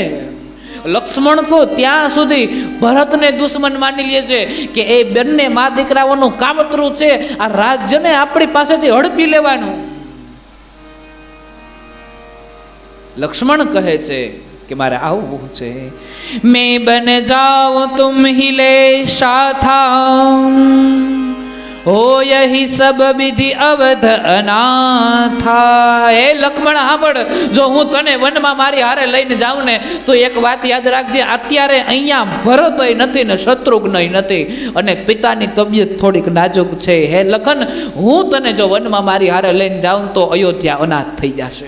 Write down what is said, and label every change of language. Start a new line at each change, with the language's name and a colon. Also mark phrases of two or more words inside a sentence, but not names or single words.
Gujarati: લક્ષ્મણ તો ત્યાં સુધી ભરતને દુશ્મન માની લે છે કે એ બંને મા દીકરાઓનું કાવતરું છે, આ રાજ્યને આપણી પાસેથી હડપી લેવાનું. લક્ષ્મણ કહે છે કે મારે આવવું છે.
Awadhi: में बन जाउं तुम हिले साथा, हो यही सब विधि अवध अनाथा.
Gujarati: હે લક્ષ્મણ સાંભળ, જો હું તને વનમાં મારી હારે લઈને જાઉં ને તો એક વાત યાદ રાખજે, અત્યારે અહીંયા ભરતય નથી ને શત્રુઘ્નય નથી અને પિતાની તબિયત થોડીક નાજુક છે. હે લખન, હું તને જો વનમાં મારી હારે લઈને જાઉં તો અયોધ્યા અનાથ થઈ જશે.